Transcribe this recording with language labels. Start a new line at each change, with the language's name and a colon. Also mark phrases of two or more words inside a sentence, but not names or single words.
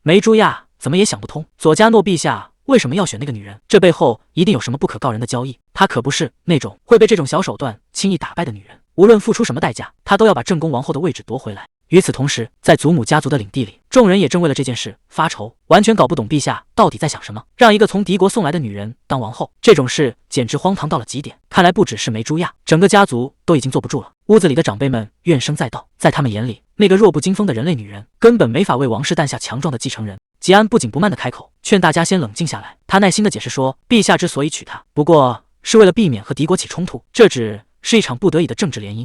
Chinese: 梅朱亞怎麼也想不通，佐加諾陛下為什麼要選那個女人？這背後一定有什麼不可告人的交易。她可不是那種會被這種小手段輕易打敗的女人，無論付出什麼代價，她都要把正宮王後的位置奪回來。與此同時，在祖母家族的領地裡，众人也正為了這件事發愁，完全搞不懂陛下到底在想什麼，讓一個從敵國送來的女人當王後，這種事簡直荒唐到了極點。看來不只是梅朱亞，整個家族都已經坐不住了。屋子裡的長輩們怨聲載道，在他們眼裡，那個弱不禁風的人類女人根本沒法為王室誕下強壯的繼承人。吉安不緊不慢地開口，勸大家先冷靜下來。他耐心地解釋說，陛下之所以娶她，不過是為了避免和敵國起衝突，這只是一场不得已的政治聯姻。